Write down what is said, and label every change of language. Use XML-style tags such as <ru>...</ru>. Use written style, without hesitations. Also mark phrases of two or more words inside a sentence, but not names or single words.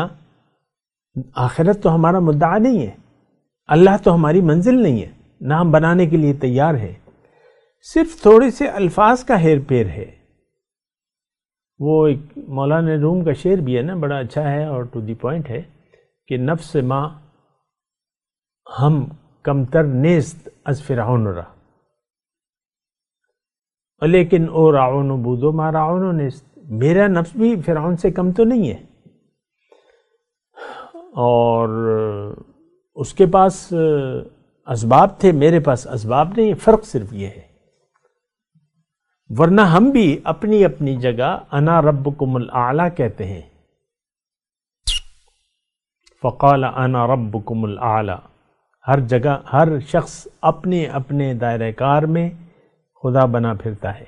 <ur>آخرت تو ہمارا مدعا نہیں ہے، اللہ تو ہماری منزل نہیں ہے، نہ ہم بنانے کے لیے تیار ہیں، صرف تھوڑے سے الفاظ کا ہیر پھیر ہے۔ وہ ایک مولانا روم کا شعر بھی ہے نا، بڑا اچھا ہے اور</ur> <en>to the point</en> <ur>ہے کہ</ur> <fa>نفس ما ہم کمتر نیست از فرعون را،</fa> <ur>لیکن</ur> <fa>او راعون بودو ما راعون نیست،</fa> <ur>میرا نفس بھی فرعون سے کم تو نہیں ہے، اور اس کے پاس اسباب تھے، میرے پاس اسباب نہیں، فرق صرف یہ ہے۔ ورنہ ہم بھی اپنی اپنی جگہ</ur> <ar>انا ربکم الاعلی</ar> <ur>کہتے ہیں،</ur> <ar>فقال انا ربکم الاعلی،</ar> <ur>ہر جگہ ہر شخص اپنے اپنے دائرہ کار میں خدا بنا پھرتا ہے۔</ur>